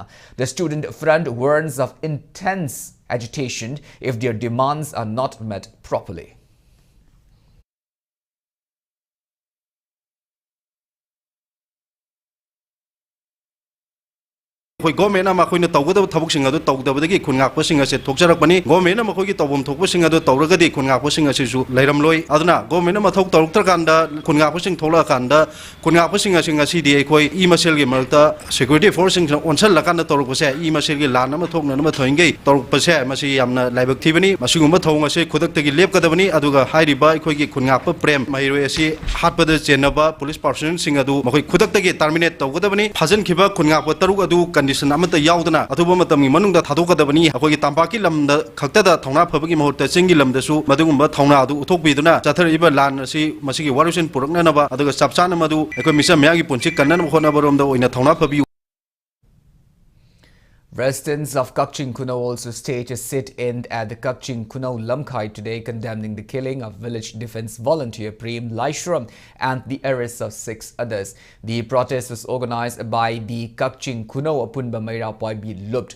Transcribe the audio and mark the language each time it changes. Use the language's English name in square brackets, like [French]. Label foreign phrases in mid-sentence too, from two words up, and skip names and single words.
[English] The student front warns of intense agitation if their demands are not met properly. [Manipuri] Government ama khoi na tawgada thabuk singa do tawdabadagi khungak pasinga se thokjarapani government ama khoi gi tawbom thokpa singa do tawragadi khungak pasinga se ju leiram loi aduna government ama thok tawruktar kanda khungak pasing thola kanda khungak pasinga singa cdi khoi e masel gi malta [English] security force [Manipuri] sing onsal la kanda tawruk pase e masel gi lan ama thokna nama thoingai tawruk pase masi yamna laibak thibani masugumba thonga se khodak tagi lepkadabani aduga hairiba khoi gi khungak pa prem mahiroi asi hatpada chenaba [English] police person [Manipuri] singa du makhoi khodak tagi terminate tawgadabani phajan khiba khungak pa taruk adu condition amata yaudana atuba matamgi manungda thadokadabani akhoi tampaki lamda khaktada thongna phabagi mahutta chingi lamdasu madugumba thongna adu uthokbiduna chathariba lan asi masigi warusin purakna naba aduga sapchana madu akhoi misa myagi punchi kannan khona baromda oina thongna phabi. [English] Residents of Kakching Kuno also staged a sit-in at the Kakching Kuno Lamkai today, condemning the killing of village defense volunteer Prem Laishram and the arrest of 6 others. The protest was organized by the Kakching Kuno Apunba Maira Poibi Lupt.